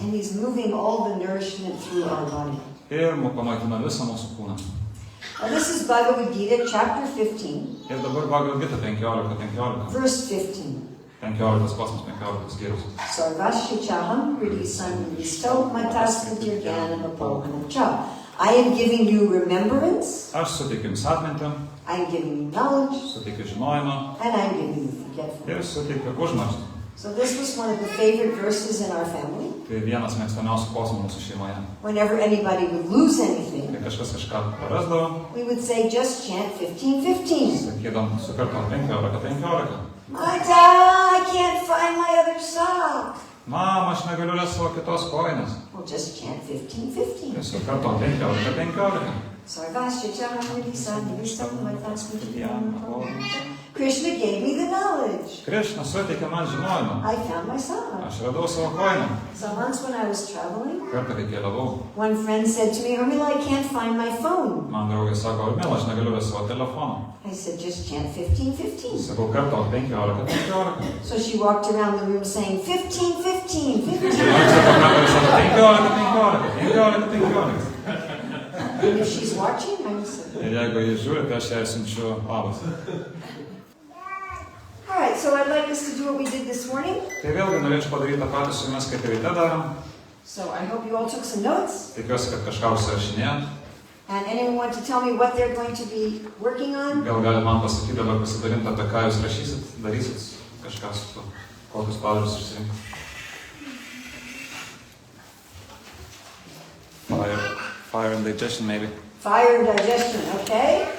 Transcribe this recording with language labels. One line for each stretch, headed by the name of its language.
English: And he's moving all the nourishment through our body.
Lithuanian: Ir pamaitina visą mūsų kūną.
English: Now this is Bhagavad Gita, chapter 15,
Lithuanian: Ir dabar Bhagavad Gita 15.
English: verse 15.
Lithuanian: 15 posmas, 15 skyrius.
Sanskrit: Sarvasya chaham hridi sanvisto mataskriti jnanam apohanam cha.
English: I am giving you remembrance,
Lithuanian: Aš suteikiu jums atmintį,
English: I am giving you knowledge,
Lithuanian: suteikiu žinojimą
English: and I am giving you forgetfulness.
Lithuanian: ir suteikiu užmarštį.
English: So this was one of the favorite verses in our family.
Lithuanian: Tai vienas mėgstamiausių posmų mūsų šeimoje.
English: Whenever anybody would lose anything,
Lithuanian: Kai kažkas kažką prarasdavo,
English: we would say, just chant 15:15.
Lithuanian: sakydam, sukartom 15.
English: Mata, I can't find my other sock.
Lithuanian: Mama, aš negaliu rasti savo kitos kojinės.
English: Well, just chant 15:15.
Lithuanian: Tai sukartom 15.
Sanskrit: Sarvasya chaham hridi sanvisto mataskriti jnanam apohanam cha.
English: Krishna gave me the knowledge.
Lithuanian: Krishna suteikė man žinojimą.
English: I found my sock.
Lithuanian: Aš radau savo kojiną.
English: So once when I was traveling,
Lithuanian: Kartą, kai keliavau,
English: one friend said to me, Urmila, I can't find my phone.
Lithuanian: man draugė sako, Urmila, aš negaliu rasti savo telefono.
English: I said, just chant 15:15.
Lithuanian: Sakau, kartą 15.
English: So she walked around the room saying, 15:15, 15.
Lithuanian: Ir 15.
English: And if she's watching, I would say.
Lithuanian: Ir jeigu jis žiūri, tai aš jai siunčiu labas.
English: All right, so I'd like us to do what we did this morning.
Lithuanian: Tai vėlgi norėčiau padaryti tą patį su jumis, kaip ir ryte darom.
English: So I hope you all took some notes.
Lithuanian: Tikiuosi, kad kažką užsirašinėjot.
English: And anyone want to tell me what they're going to be working on?
Lithuanian: Gal galit man pasakyti dabar pasidalinti, apie ką jūs rašysit, darysit kažką su tuo, kokius pavyzdžius išsirinkti.
English: Fire and digestion, maybe. Fire and digestion, okay?